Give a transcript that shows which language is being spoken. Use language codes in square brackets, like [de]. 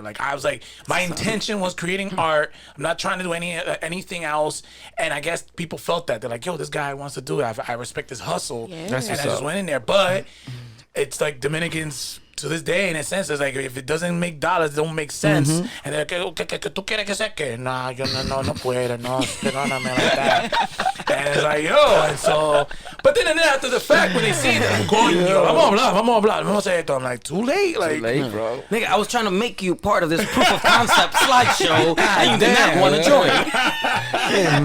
[en] Like I was like, my intention was creating art. I'm not trying to do anything else. And I guess people felt that. They're like, yo, this guy wants to do it. I respect his hustle. Yeah. And I just went in there. But it's like Dominicans, to this day, in a sense, it's like if it doesn't make dollars, it don't make sense. And they're like, [es] ¿qué tú quieres que sea que? Nah, yo no puedo, no, perdóname [en] like that. And it's like, yo, and so, but then after the fact, when they see that, [es] coño, vamos a hacer esto. [en] I'm like, too late, like, bro. Nigga, I was trying to make you part of this proof of concept slideshow, and you did not want to join.